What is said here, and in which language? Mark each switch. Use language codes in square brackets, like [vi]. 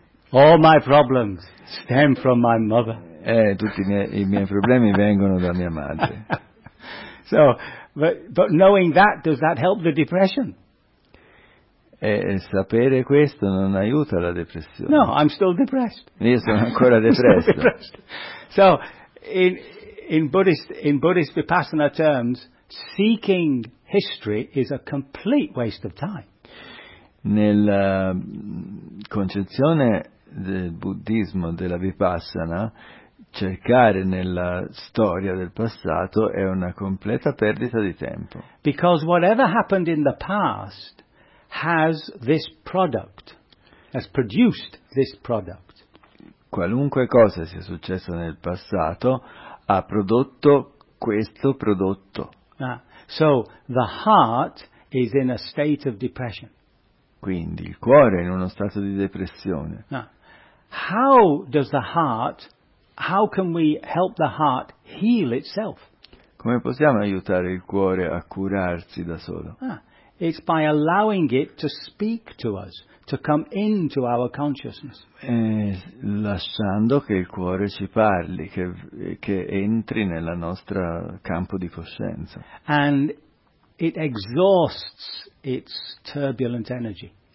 [en] All my problems stem from my mother. [it] Tutti i miei problemi vengono da mia madre. So, [en] But knowing that, does that help the depression? [it] E sapere questo non aiuta la depressione. [en] No, I'm still depressed. [it] Io sono ancora depresso. [en] Still depressed. So, in Buddhist Vipassana terms, seeking history is a complete waste of time. [it] Nella concezione del buddismo, della Vipassana, cercare nella storia del passato è una completa perdita di tempo. [en] Because whatever happened in the past has this product, has produced this product. [it] Qualunque cosa sia successo nel passato ha prodotto questo prodotto. [en] Ah, so the heart is in a state of depression. [it] Quindi il cuore è in uno stato di depressione. Ah. [en] How does the heart, how can we help the heart heal itself? [it] Come possiamo aiutare il cuore a curarsi da solo? Ah. [en] It's by allowing it to speak to us, to come into our consciousness. [it] Lasciando che il cuore ci parli, che entri nella nostra campo di coscienza. [en] And it exhausts its turbulent energy.